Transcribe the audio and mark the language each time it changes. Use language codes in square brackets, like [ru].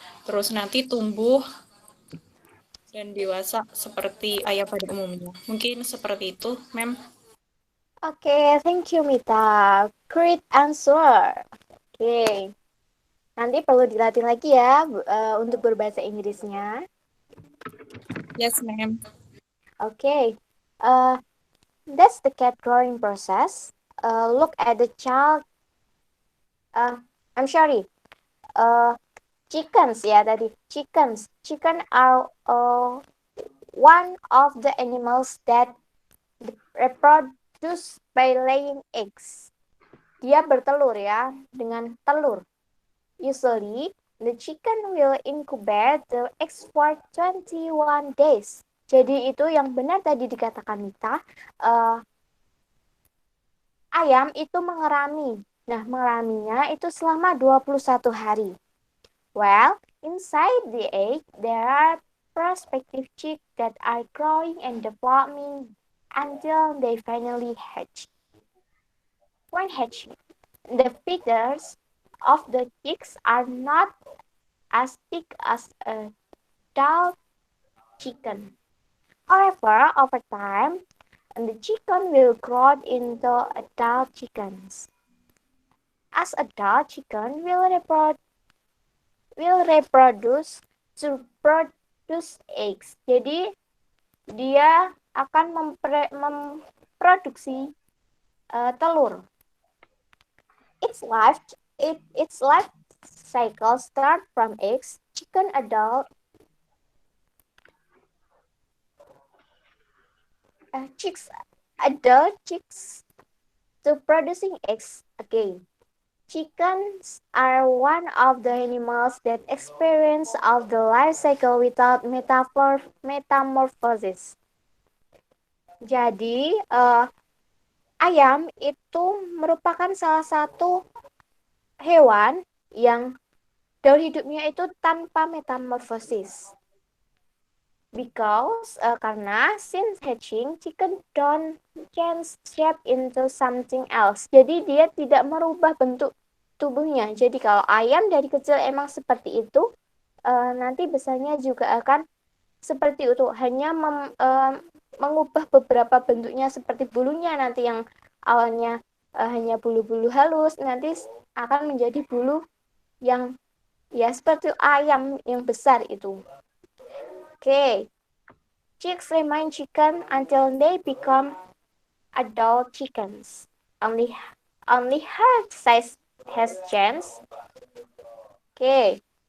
[id] Terus nanti tumbuh dan dewasa seperti ayam pada umumnya. Mungkin seperti itu, ma'am. [en] Okay, thank you Mita. Great answer. [id] Okay. Nanti perlu dilatih lagi ya untuk berbahasa Inggrisnya. [en] Yes, ma'am. Okay. Uh, that's the cat growing process. Look at the child. Uh, I'm sorry. Uh, chickens [id] ya tadi. [en] Chickens. Chicken are one of the animals that reproduce by laying eggs. [id] Dia bertelur ya dengan telur. [en] Usually, the chicken will incubate the eggs for 21 days. [id] Jadi itu yang benar tadi dikatakan Mita, ayam itu mengerami. Nah, mengeraminya itu selama 21 hari. [en] Well, inside the egg, there are prospective chicks that are growing and developing until they finally hatch. When hatching, the feathers of the chicks are not as thick as a adult chicken. However, over time, the chicken will grow into adult chickens. As adult chicken will reproduce to produce eggs. [id] Jadi dia akan memproduksi telur. [en] Its life cycle start from eggs, chicken adult, adult chicks to producing eggs again. Chickens are one of the animals that experience of the life cycle without metamorphosis. [id] Jadi, ayam itu merupakan salah satu hewan yang daur hidupnya itu tanpa metamorfosis. [en] Because [id] karena [en] since hatching, chicken don't change shape into something else. [id] Jadi dia tidak merubah bentuk tubuhnya. Jadi kalau ayam dari kecil emang seperti itu, nanti besarnya juga akan seperti itu. Hanya mengubah beberapa bentuknya seperti bulunya nanti yang awalnya hanya bulu-bulu halus, nanti akan menjadi bulu yang ya seperti ayam yang besar itu. [en] Okay. Chicks remain chicken until they become adult chickens. Only her size has changed. Okay.